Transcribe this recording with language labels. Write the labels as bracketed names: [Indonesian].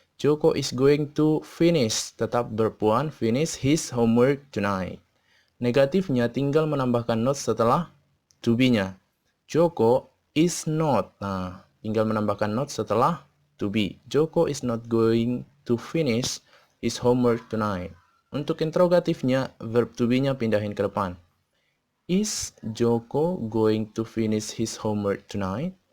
[English] Joko is going to finish, tetap verb 1, finish his homework tonight. [Indonesian] Negatifnya tinggal menambahkan not setelah to be-nya. [English] Joko is not. [Indonesian] Nah, tinggal menambahkan not setelah to be. [English] Joko is not going to finish his homework tonight. [Indonesian] Untuk interrogatifnya, verb to be-nya pindahin ke depan. [English] Is Joko going to finish his homework tonight?